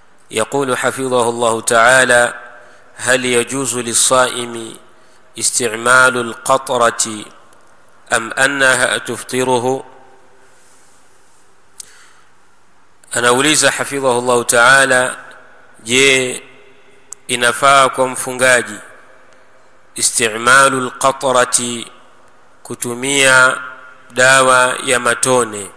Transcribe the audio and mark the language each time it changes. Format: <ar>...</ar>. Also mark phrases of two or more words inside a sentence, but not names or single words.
<ar>يقول حفظه الله تعالى: هل يجوز للصائم استعمال القطرة أم أنها تفطره؟</ar> <sw>Anauliza</sw> <ar>حفظه الله تعالى,</ar> <sw>je, inafaa kwa mfungaji</sw> <ar>استعمال القطرة,</ar> <sw>kutumia dawa ya matone?</sw>